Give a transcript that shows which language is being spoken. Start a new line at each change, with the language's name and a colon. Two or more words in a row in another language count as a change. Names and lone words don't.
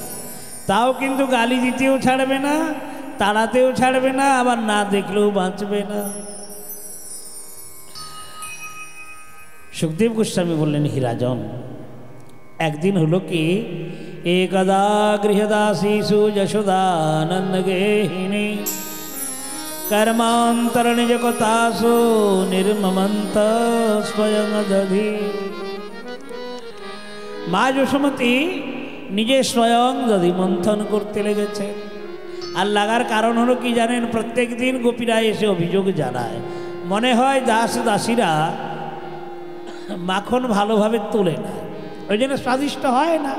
Bangla: তাও কিন্তু গালি দিতেও ছাড়বে না, তাড়াতেও ছাড়বে না, আবার না দেখলেও বাঁচবে না। সুখদেব গোস্বামী বললেন, হি রাজন, একদিন হলো কি,
Sanskrit: একদা গৃহদাসীষু যশোদানন্দ গেহিনী कर्मांतर निज कथासु निर्ममंत स्वयं दधि।
Bangla: মা যশোমতী নিজে স্বয়ং দধি মন্থন করতে লেগেছে। আর লাগার কারণ হলো কি জানেন, প্রত্যেক দিন গোপীরা এসে অভিযোগ জানায়, মনে হয় দাস দাসীরা মাখন ভালোভাবে তোলে না, ওই জন্য স্বাদিষ্ট হয় না।